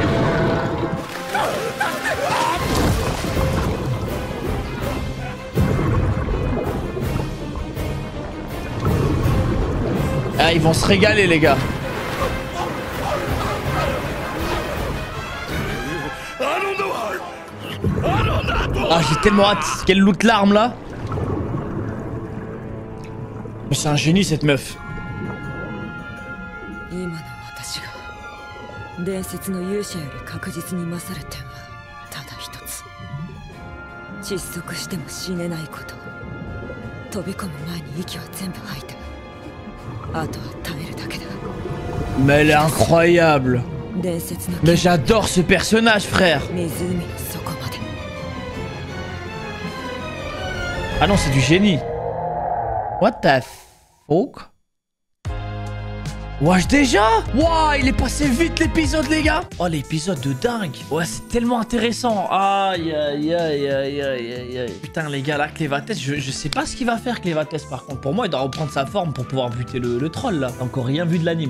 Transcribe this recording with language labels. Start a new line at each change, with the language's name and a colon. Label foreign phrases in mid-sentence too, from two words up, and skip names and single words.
French: Ah, ils vont se régaler, les gars. Ah, j'ai tellement hâte. Quelle loot l'arme, là. Mais c'est un génie, cette meuf.
Japanese: 伝説の勇者より確実に勝る点はただ一つ。窒息しても死ねないこと。飛び込む前に息は全部吐いて、あとは耐えるだけだ。
French: Mais elle est incroyable. Mais j'adore ce personnage, frère. Ah non, c'est du génie.
English: What the fuck?
French: Wesh déjà? Waouh, il est passé vite l'épisode, les gars. Oh, l'épisode de dingue. Ouais, c'est tellement intéressant. Aïe, aïe, aïe, aïe, aïe, aïe. Putain, les gars, là, Clévatès, je sais pas ce qu'il va faire, Clévatès, par contre. Pour moi, il doit reprendre sa forme pour pouvoir buter le troll, là. T'as encore rien vu de l'anime.